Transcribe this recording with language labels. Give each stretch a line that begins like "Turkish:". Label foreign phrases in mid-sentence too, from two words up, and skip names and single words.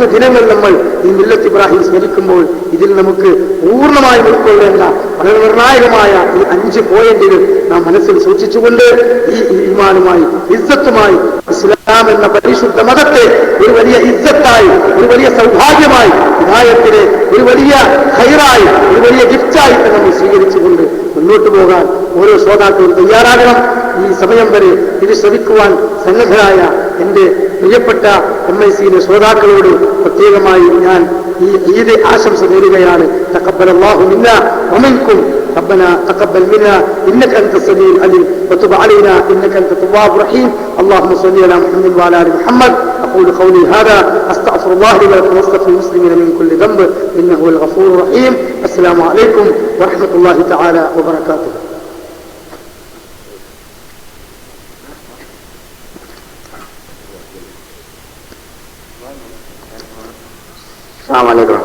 Malayalam: ദിനങ്ങൾ നമ്മൾ ഈ മില്ലത്ത് ഇബ്രാഹിം സ്മരിക്കുമ്പോൾ ഇതിൽ നമുക്ക് പൂർണ്ണമായും ഉൾക്കൊള്ളേണ്ട വളരെ നിർണായകമായ ഈ 5 പോയിന്റുകൾ നാം മനസ്സിൽ സൂക്ഷിച്ചുകൊണ്ട് ഈ ഈമാനുമായി ഇസ്സത്തുമായി ഇസ്ലാം എന്ന പരിശുദ്ധ മതത്തെ ഒരു വലിയ ഇസ്സത്തായി, ഒരു വലിയ സൗഭാഗ്യമായി, ഹിദായത്തിനെ ഒരു വലിയ ഖൈറായി, ഒരു വലിയ ഗിഫ്റ്റായിട്ട് നമ്മൾ സ്വീകരിച്ചുകൊണ്ട് മുന്നോട്ട് പോകാൻ ഓരോ ശ്രോതാക്കളും തയ്യാറാകണം. ഈ സമയം വരെ ഇത് ശ്രമിക്കുവാൻ സന്നദ്ധരായ എന്റെ പ്രിയപ്പെട്ട MIC-യിലെ ശ്രോതാക്കളോട് പ്രത്യേകമായി ഞാൻ ഈ ഈദ് ആശംസ നേരുകയാണ്.
Arabic: تقبل الله منا ومنكم ربنا تقبل منا انك انت السميع العليم وتب علينا انك انت التواب الرحيم اللهم صل على محمد وعلى ال محمد اقول قولي هذا استغفر الله لي ولكم واستغفر المسلمين من كل ذنب انه هو الغفور الرحيم السلام عليكم ورحمه الله تعالى وبركاته. السلام عليكم.